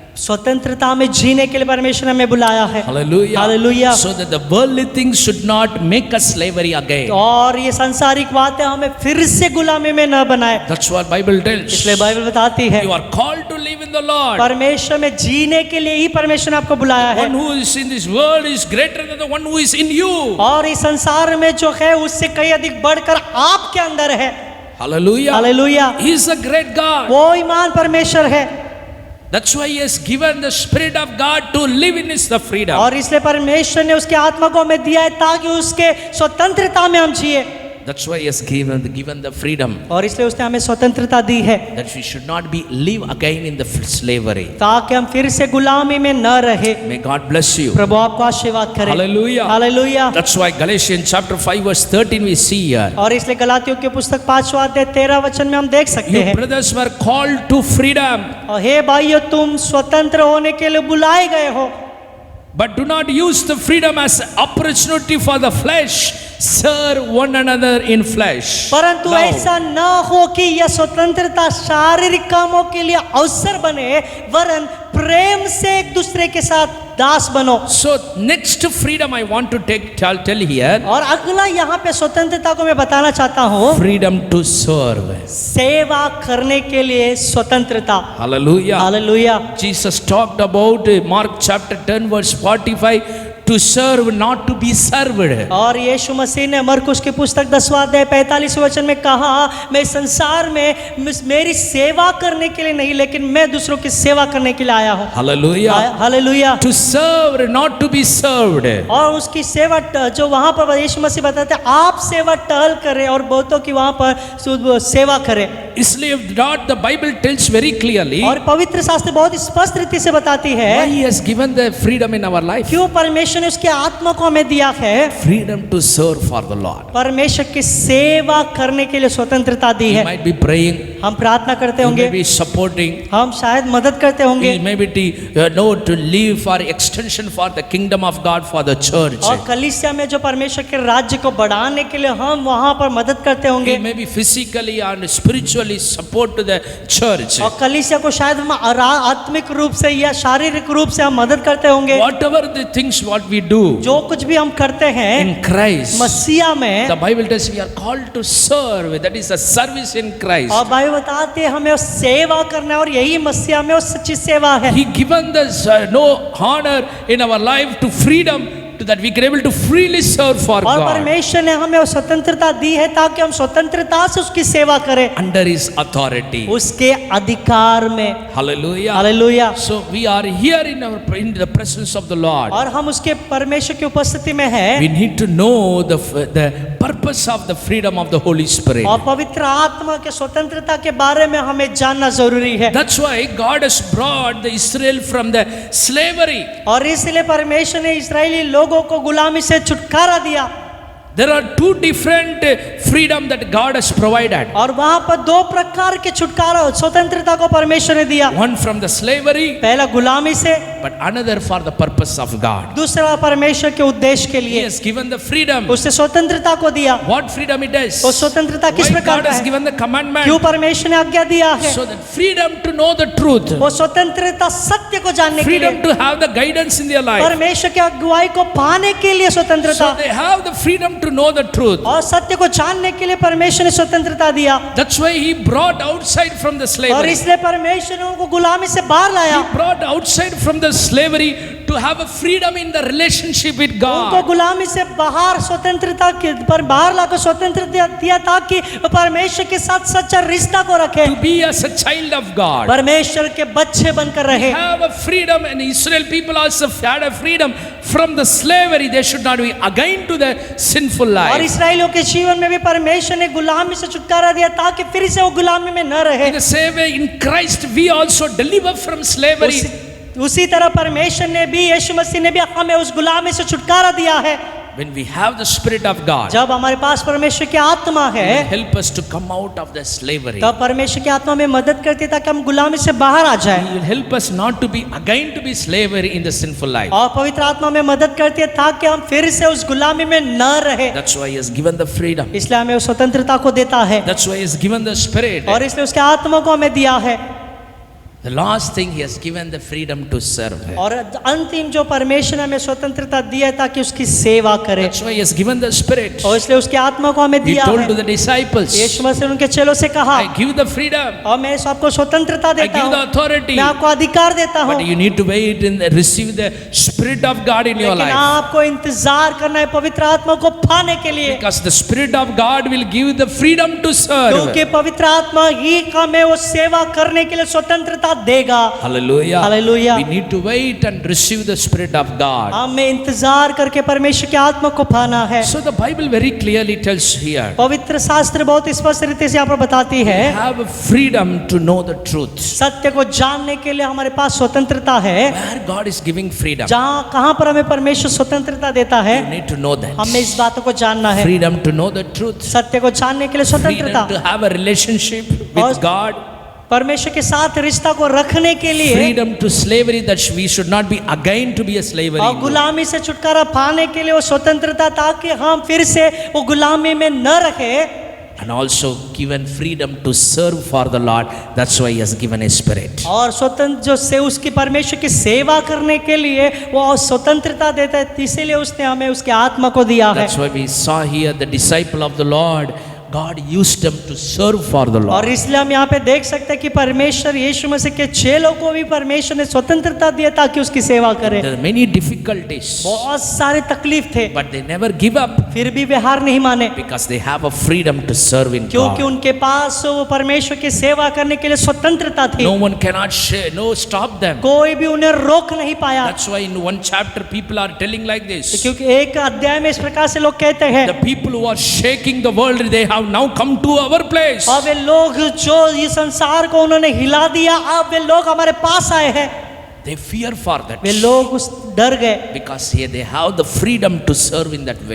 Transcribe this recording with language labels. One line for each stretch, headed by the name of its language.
Hindi: स्वतंत्रता में जीने के लिए परमेश्वर ने हमें बुलाया है।
English: Hallelujah. Hallelujah. So that the worldly things should not make us slavery again.
Hindi: और ये सांसारिक बातें हमें फिर से गुलामी में न बनाए,
English: That's what Bible tells.
Hindi: इसलिए बाइबल बताती है
English: You are called to live in the Lord.
Hindi: परमेश्वर में जीने के लिए ही परमेश्वर ने आपको बुलाया है।
English: One who is in this world is greater than the one who is in you.
Hindi: और इस संसार में जो है उससे कई अधिक बढ़कर आपके अंदर है।
English: Hallelujah.
Hindi: Hallelujah.
English: He is a great God.
Hindi: वो ईमान परमेश्वर है,
English: That's why He has given the Spirit of God to live in His the freedom.
Hindi: और इसलिए परमेश्वर ने उसके आत्मा को हमें दिया है ताकि उसके स्वतंत्रता में हम जिए।
English: That's why he has given the freedom
Hindi: और इसलिए उसने हमें स्वतंत्रता दी है
English: that we should not be live again in the slavery.
Hindi: ताकि हम फिर से गुलामी में न रहे।
English: May God bless you.
Hindi: प्रभु आपको आशीर्वाद करे।
English: Hallelujah.
Hindi: Hallelujah.
English: That's why Galatians chapter 5 verse 13 we see here.
Hindi: और इसलिए गलातियों की पुस्तक 5वां अध्याय 13 वचन में हम देख सकते
English: You
Hindi: हैं,
English: brothers were called to freedom,
Hindi: और हे भाइयों तुम स्वतंत्र होने के लिए बुलाए गए हो,
English: but do not use the freedom as opportunity for the flesh. Serve one another in flesh.
Hindi: परंतु
English: Love.
Hindi: ऐसा न हो कि यह स्वतंत्रता शारीरिक कामों के लिए अवसर बने, वरन प्रेम से एक दूसरे के साथ दास बनो।
English: So next freedom I want to tell here,
Hindi: और अगला यहाँ पे स्वतंत्रता को मैं बताना चाहता हूँ,
English: freedom to serve.
Hindi: सेवा करने के लिए स्वतंत्रता।
English: Hallelujah.
Hindi: Hallelujah.
English: Jesus talked about Mark chapter 10 verse 45 to serve not to be served.
Hindi: और यीशु मसीह ने मरकुस की पुस्तक 10वां अध्याय 45 वचन में कहा, मैं संसार में मेरी सेवा करने के लिए नहीं, लेकिन मैं दूसरों की सेवा करने के लिए आया हूँ।
English: Hallelujah.
Hindi: Hallelujah.
English: To serve not to be served.
Hindi: और उसकी सेवा जो वहां पर यीशु मसीह बताते हैं, आप सेवा टहल करें और बहुतों की वहां पर सेवा करें। इसलिए
English: not the Bible tells very clearly
Hindi: और पवित्र शास्त्र बहुत स्पष्ट रीति से बताती है
English: why he has given the freedom in our life.
Hindi: क्यों परमेश्वर ने उसके आत्मा को हमें दिया है।
English: Freedom to serve for the Lord.
Hindi: परमेश्वर की सेवा करने के लिए स्वतंत्रता दी
English: He
Hindi: है।
English: might be praying,
Hindi: हम प्रार्थना करते
English: he
Hindi: होंगे,
English: may be supporting,
Hindi: हम शायद मदद करते होंगे,
English: he may be to live for extension for the kingdom of God for the church.
Hindi: और कलीसिया में जो परमेश्वर के राज्य को बढ़ाने के लिए हम वहां पर मदद करते
English: He
Hindi: होंगे,
English: may be physically and spiritually support to the church.
Hindi: और कलीसिया को शायद हम आत्मिक रूप से या शारीरिक रूप से हम मदद करते होंगे।
English: Whatever the things what we do
Hindi: जो कुछ भी हम करते हैं
English: in Christ,
Hindi: मसीहा में,
English: the Bible tells we are called to serve. That is a service in Christ.
Hindi: और बाइबल बताते हैं हमें सेवा करना है, और यही मसीहा में वो सच्ची सेवा है।
English: He given us no honor in our life to freedom, to that we can able to freely serve for
Hindi: और
English: God
Hindi: परमेश्वर ने हमें वो स्वतंत्रता दी है ताकि हम स्वतंत्रता से उसकी सेवा करें,
English: under His authority.
Hindi: उसके अधिकार में।
English: Hallelujah.
Hindi: Hallelujah.
English: So we are here in the presence of the Lord.
Hindi: और हम उसके परमेश्वर की उपस्थिति में हैं,
English: We need to know the purpose of the freedom of the Holy Spirit.
Hindi: और पवित्र आत्मा के स्वतंत्रता के बारे में हमें जानना जरूरी है।
English: That's why God has brought the Israel from the slavery.
Hindi: और इसलिए परमेश्वर ने इस्राएली लोगों को गुलामी से छुटकारा दिया।
English: There are two different freedom that God has provided.
Hindi: और वहां पर दो प्रकार के छुटकारा स्वतंत्रता को परमेश्वर ने दिया।
English: One from the slavery,
Hindi: पहला गुलामी से,
English: but another for the purpose of God.
Hindi: दूसरा परमेश्वर के उद्देश्य के
English: He
Hindi: लिए
English: has given the freedom.
Hindi: उसने स्वतंत्रता को दिया।
English: What freedom it is?
Hindi: वो स्वतंत्रता किस
English: Why
Hindi: प्रकार
English: God
Hindi: का
English: has
Hindi: है?
English: given the commandment?
Hindi: क्यों परमेश्वर ने आज्ञा दिया है?
English: So that freedom to know the truth,
Hindi: वो स्वतंत्रता सत्य को जानने के
English: freedom
Hindi: लिए,
English: to have the guidance in their life.
Hindi: परमेश्वर की अगुवाई को पाने के लिए स्वतंत्रता,
English: So they have the freedom to know the truth.
Hindi: और सत्य को जानने के लिए परमेश्वर ने स्वतंत्रता दिया।
English: That's why He brought outside from the
Hindi: और
English: slavery.
Hindi: इसलिए परमेश्वर ने उनको गुलामी से बाहर लाया।
English: He brought outside from the slavery to have a freedom in the relationship with
Hindi: उनको
English: God.
Hindi: गुलामी से बाहर स्वतंत्रता के पर बाहर लाकर स्वतंत्रता दिया ताकि वो परमेश्वर के साथ सच्चा रिश्ता को रखे,
English: To be as a child of God.
Hindi: परमेश्वर के बच्चे बनकर रहे।
English: Have a freedom, and Israel people also had a freedom from the slavery. They should not be again to the sinful
Hindi: और
English: life.
Hindi: इस्राएलियों के जीवन में भी परमेश्वर ने गुलामी से छुटकारा दिया ताकि फिर से वो गुलामी में न रहे।
English: In the same way, in Christ we also deliver from slavery.
Hindi: उसी तरह परमेश्वर ने भी, यीशु मसीह ने भी हमें उस गुलामी से छुटकारा दिया है।
English: When we have the Spirit of God,
Hindi: जब हमारे पास परमेश्वर की आत्मा
English: He will
Hindi: है,
English: help us to come out of the slavery.
Hindi: तब परमेश्वर की आत्मा में मदद करती है ताकि हम गुलामी से बाहर आ जाए,
English: He will help us not to be again to be slavery in the sinful life.
Hindi: और पवित्र आत्मा में मदद करती है ताकि हम फिर से उस गुलामी में न रहे।
English: That's why He has given the freedom.
Hindi: इसलिए हमें उस स्वतंत्रता को देता है,
English: That's why He has given the Spirit.
Hindi: और इसलिए उसके आत्मा को हमें दिया है।
English: The last thing He has given the freedom to serve.
Hindi: और अंतिम जो परमेश्वर ने हमें स्वतंत्रता दी है ताकि उसकी सेवा करें,
English: That's why He has given the Spirit.
Hindi: और इसलिए उसके आत्मा को हमें
English: He
Hindi: दिया
English: told to
Hindi: है।
English: the disciples,
Hindi: यीशु मसीह ने उनके चेलों से कहा,
English: I give the freedom,
Hindi: और मैं आपको स्वतंत्रता
English: I
Hindi: देता
English: give the
Hindi: हूँ,
English: authority,
Hindi: मैं आपको अधिकार देता हूँ,
English: but you need to wait and receive the Spirit of God in your
Hindi: लेकिन
English: life.
Hindi: आपको इंतजार करना है पवित्र आत्मा को पाने के लिए,
English: Because the Spirit of God will give the freedom to serve.
Hindi: क्योंकि पवित्र आत्मा ही हमें वो सेवा करने के लिए स्वतंत्रता देगा।
English: Hallelujah. Hallelujah. We need to wait and receive the Spirit of God.
Hindi: हमें इंतजार करके परमेश्वर की आत्मा को पाना है।
English: So the Bible very clearly tells here,
Hindi: पवित्र शास्त्र बहुत स्पष्ट रीति से यहाँ पर बताती है,
English: have freedom to know the truth.
Hindi: सत्य को जानने के लिए हमारे पास स्वतंत्रता है।
English: Where God is giving freedom,
Hindi: जहाँ कहाँ पर हमें परमेश्वर स्वतंत्रता देता है,
English: you need to know that.
Hindi: हमें इस बातों को जानना है।
English: Freedom to know the truth.
Hindi: सत्य को जानने के लिए स्वतंत्रता,
English: Freedom to have a relationship with God.
Hindi: परमेश्वर के साथ रिश्ता को रखने के लिए,
English: Freedom to slavery, that we should not be again to be a slavery.
Hindi: और गुलामी से छुटकारा पाने के लिए वो स्वतंत्रता, ताकि हम फिर से वो गुलामी में न रहे।
English: And also given freedom to serve for the Lord. That's why He has given a spirit.
Hindi: और स्वतंत्र जो से उसकी परमेश्वर की सेवा करने के लिए वो स्वतंत्रता देता है, इसीलिए उसने हमें उसके आत्मा को दिया है।
English: That's why we saw here the disciple of the Lord. God used them to serve for the
Hindi: और
English: Lord.
Hindi: इसलिए हम यहाँ पे देख सकते हैं कि परमेश्वर यीशु मसीह के चेलों को भी परमेश्वर ने स्वतंत्रता दिया ताकि उसकी सेवा करें।
English: There are many difficulties,
Hindi: बहुत सारे तकलीफ थे,
English: but they never give up
Hindi: फिर भी वे हार नहीं माने,
English: because they have a freedom to serve in
Hindi: क्योंकि
English: God.
Hindi: उनके पास वो परमेश्वर की सेवा करने के लिए स्वतंत्रता थी।
English: No one cannot no stop them.
Hindi: कोई भी उन्हें रोक नहीं पाया,
English: That's why in one chapter people are telling like this.
Hindi: क्योंकि एक अध्याय में इस प्रकार से लोग कहते हैं,
English: The people who are shaking the world, they have now come to our place.
Hindi: और वे लोग जो इस संसार को उन्होंने हिला दिया, अब वे लोग हमारे पास आए हैं।
English: They fear for that.
Hindi: वे लोग उस डर गए,
English: Because here they have the freedom to serve in that way.